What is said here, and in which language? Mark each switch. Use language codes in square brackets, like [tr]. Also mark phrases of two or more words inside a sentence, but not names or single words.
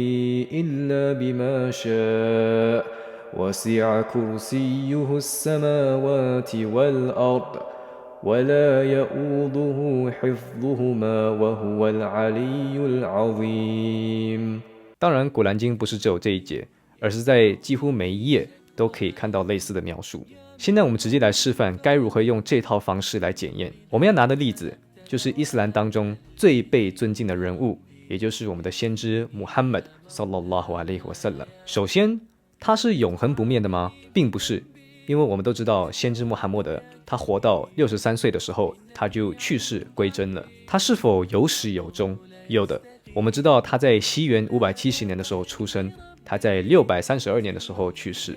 [ar] إلا بما شاء وسع كرسيه السماوات والأرض ولا يؤوده حفظهما وهو العلي العظيم。 [zh] 当然古兰经不是只有这一节，而是在几乎每一页都可以看到类似的描述。现在我们直接来示范该如何用这套方式来检验。我们要拿的例子就是伊斯兰当中最被尊敬的人物，也就是我们的先知穆罕默德 [ar] صلى الله عليه وسلم. [zh] 首先，他是永恒不灭的吗？并不是，因为我们都知道先知穆罕默德他活到63岁的时候他就去世归真了。他是否有始有终？有的。我们知道他在西元570年的时候出生，他在632年的时候去世。